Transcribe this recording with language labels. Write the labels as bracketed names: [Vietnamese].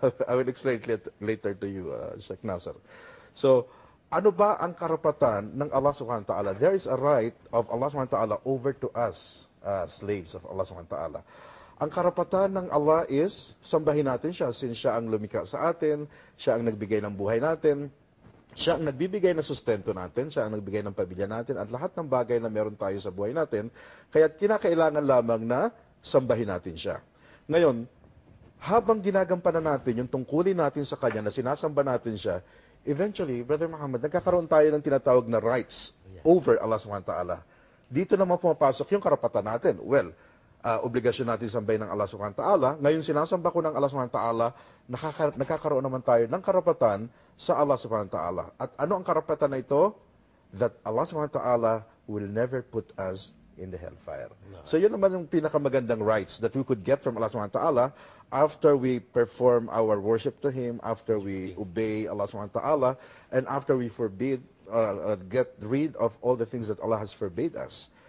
[English] I will explain later to you, Sheikh Nasser. [Filipino] So, ano ba ang karapatan ng Allah subhanahu wa ta'ala? [English] There is a right of Allah subhanahu wa ta'ala over to us, slaves of Allah subhanahu wa ta'ala. [Filipino] Ang karapatan ng Allah is, sambahin natin siya since siya ang lumikha sa atin, siya ang nagbigay ng buhay natin, siya ang nagbibigay ng sustento natin, siya ang nagbigay ng pamilya natin, at lahat ng bagay na meron tayo sa buhay natin, kaya kinakailangan lamang na sambahin natin siya. Ngayon, habang ginagampanan natin yung tungkulin natin sa Kanya na sinasamba natin siya, eventually, Brother Muhammad, nagkakaroon tayo ng tinatawag na [English] rights over [Filipino] Allah subhanahu wa ta'ala. Dito naman pumapasok yung karapatan natin. Well, obligasyon natin sambahin ng Allah subhanahu wa ta'ala. Ngayon, sinasamba ko ng Allah subhanahu wa ta'ala, nakakaroon naman tayo ng karapatan sa Allah subhanahu wa ta'ala. At ano ang karapatan na ito? [English] That Allah subhanahu wa ta'ala will never put us in the hellfire. [Filipino] So yun naman yung pinakamagandang [English] rights that we could get from Allah subhanahu wa ta'ala after we perform our worship to Him, after we obey Allah subhanahu wa ta'ala, and after we get rid of all the things that Allah has forbade us.